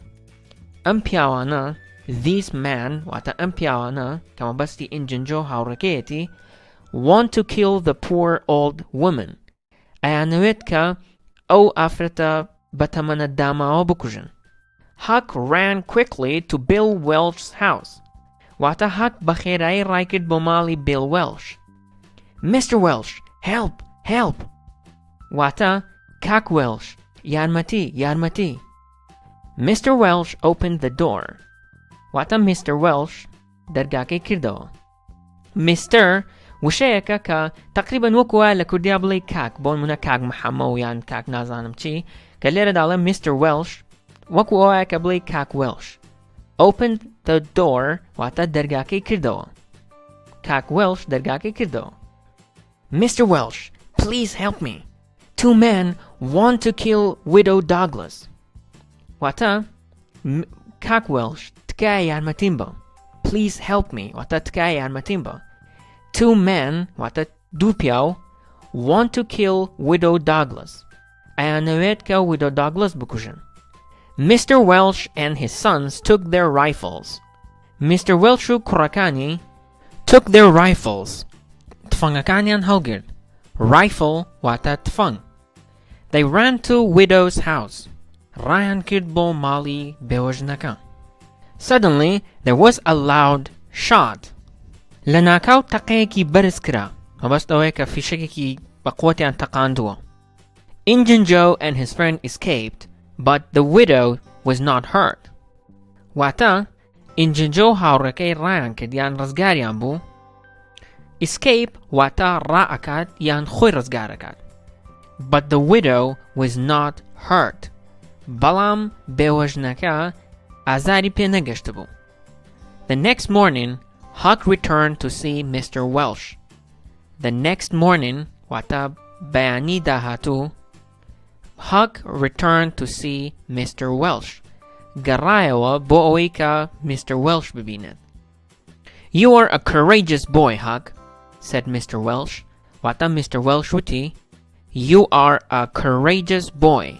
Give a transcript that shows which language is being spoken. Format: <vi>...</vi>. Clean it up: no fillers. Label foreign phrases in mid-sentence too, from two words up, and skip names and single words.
<ckb>ئەم پیاوانە,</ckb> <en>these men</en> <ckb>واتە ئەم پیاوانە کە مەبەستی ئینجنجۆ هاوڕێکەیەتی,</ckb> <en>want to kill the poor old woman.</en> <ckb>ئەیانەوێت کە ئەو ئافرەتە بەتەمەنە داماوە بکوژن.</ckb> <en>Huck ran quickly to Bill Welsh's house.</en> <ckb>واتە Huck بە خێرایی ڕایکرد بۆ ماڵی Bill Welsh.</ckb> <en>Mr. Welsh, help, help.</en> <ckb>واتە کاک Welsh, یارمەتی, یارمەتی.</ckb> <en>Mr. Welsh opened the door.</en> <ckb>واتە Mr. Welsh دەرگاکەی کردەوە.</ckb> <en>Mr.</en> <ckb>وشەیەکە کە تقریباً وەکووە لە کوردیا بڵێ کاک, بۆ نمونە کاک محەممە و یان کاک نازانم چی, کە لێرە داڵێ Mr. Welsh وەکو ئەوەیە کە بڵێ کاک Welsh.</ckb> <en>Opened the door</en> <ckb>واتە دەرگاکەی کردەوە. کاک Welsh دەرگاکەی کردەوە.</ckb> <en>Mr. Welsh, please help me. Two men want to kill Widow Douglas.</en> <ckb>واتە کاک Welsh تکایە یارمەتیم بە.</ckb> <en>Please help me</en> <ckb>واتە تکایە یارمەتیم بە.</ckb> <en>Two men</en> <ckb>واتە دوو پیاو</ckb> <en>want to kill Widow Douglas.</en> <ckb>ئەیانەوێت کە Widow Douglas بکوژن. Mr.</ckb> <en>Welsh and his sons took their rifles. Mr. Welsh</en> <ckb>و کوڕەکانی</ckb> <en>took their rifles.</en> <ckb>تفەنگەکانیان هەڵگرت. Rifle واتە تفەنگ.</ckb> <en>They ran to Widow's house.</en> <ckb>ڕایان کرد بۆ ماڵی بێوەژنەکە.</ckb> <en>Suddenly there was a loud shot.</en> <ckb>لە ناکاو تەقەیەکی بەرز کرا. مەبەستەوەی کە فیشەکێکی بە قوتیان تەقاندووە.</ckb> <en>Injunjo and his friend escaped, but the widow was not hurt.</en> <ckb>واتە ئینجنجۆ هاوڕێکەی ڕایان کرد یان ڕزگاریان بوو. Escape واتە ڕائەکات یان خۆی ڕزگارەکات.</ckb> <en>But the widow was not hurt.</en> <ckb>بەڵام بێوەژنەکە ئازاری پێ نەگەشت بوو.</ckb> <en>The next morning, Huck returned to see Mr. Welsh. The next morning,</en> <ckb>واتە بەیانی داهاتوو,</ckb> <en>Huck returned to see Mr. Welsh.</en> <ckb>گەڕایەوە بۆ ئەوەی کە Mr. Welsh ببینێت.</ckb> <en>You are a courageous boy, Huck, said Mr. Welsh.</en> <ckb>واتە Mr. Welsh وتی,</ckb> <en>You are a courageous boy.</en>